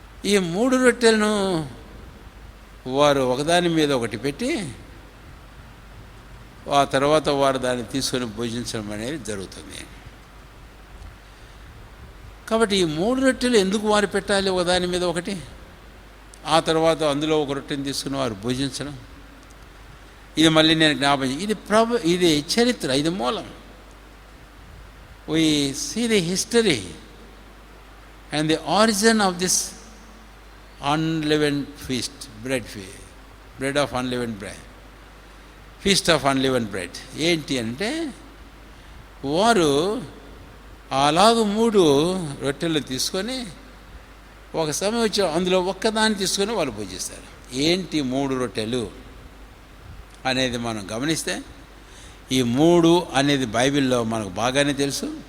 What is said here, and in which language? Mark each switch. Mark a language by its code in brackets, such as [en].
[te] ఈ 3 రొట్టెలను వారు ఒకదాని మీద ఒకటి పెట్టి ఆ తర్వాత వారు దాన్ని తీసుకొని భుజించడం అనేది జరుగుతుంది. కాబట్టి ఈ 3 రొట్టెలు ఎందుకు వారు పెట్టాలి ఒకదాని మీద ఒకటి? ఆ తర్వాత అందులో ఒక రొట్టెని తీసుకుని వారు భుజించడం. ఇది మళ్ళీ నేను జ్ఞాపకం, ఇది చరిత్ర, ఇది మూలం. [en] We see the history and the origin of this unleavened feast, bread of unleavened bread, feast of unleavened bread. [te] ఏంటి అంటే వారు అలాగూ 3 రొట్టెలు తీసుకొని ఒక సమయం వచ్చి అందులో ఒక్కదాన్ని తీసుకొని వాళ్ళు పూజిస్తారు. ఏంటి 3 రొట్టెలు అనేది మనం గమనిస్తే, ఈ 3 అనేది బైబిల్లో మనకు బాగానే తెలుసు.